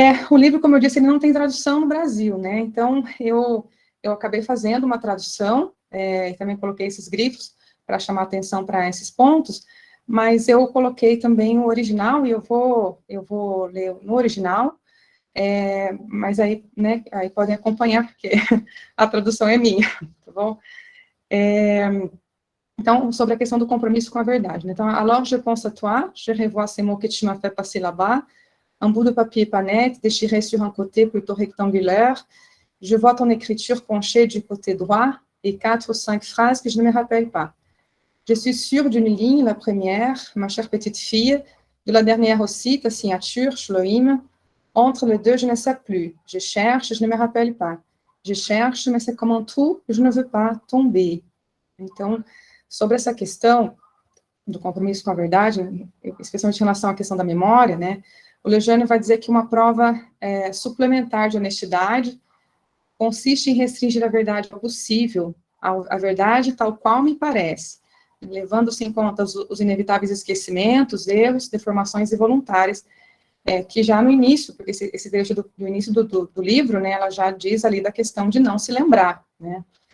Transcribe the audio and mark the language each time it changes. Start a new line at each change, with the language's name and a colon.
Portuguese: O livro, como eu disse, ele não tem tradução no Brasil, né, então eu acabei fazendo uma tradução, e também coloquei esses grifos para chamar atenção para esses pontos, mas eu coloquei também o original, e eu vou ler no original, mas aí, né, aí podem acompanhar, porque a tradução é minha, tá bom? Então, sobre a questão do compromisso com a verdade, né? Então,
French: alors je pense à toi, je revois ces mots que tu m'as fait passer là-bas, un bout de papier pas net, déchiré sur un côté plutôt rectangulaire, je vois ton écriture penchée du côté droit, et 4 ou 5 phrases que je ne me rappelle pas. Je suis sûre d'une ligne, la première, ma chère petite fille, de la dernière aussi, ta signature, Shloim. Entre les deux, je ne sais plus. Je cherche, je ne me rappelle pas. Je cherche, mais c'est comme un trou, je ne veux pas tomber.
Portuguese: Então, sobre essa questão do compromisso com a verdade, especialmente em relação à questão da memória, né, o Lejeune vai dizer que uma prova suplementar de honestidade consiste em restringir a verdade ao possível, a verdade tal qual me parece, levando-se em conta os inevitáveis esquecimentos, erros, deformações involuntárias, que já no início, porque esse trecho do início do livro, né, ela já diz ali da questão de não se lembrar, né.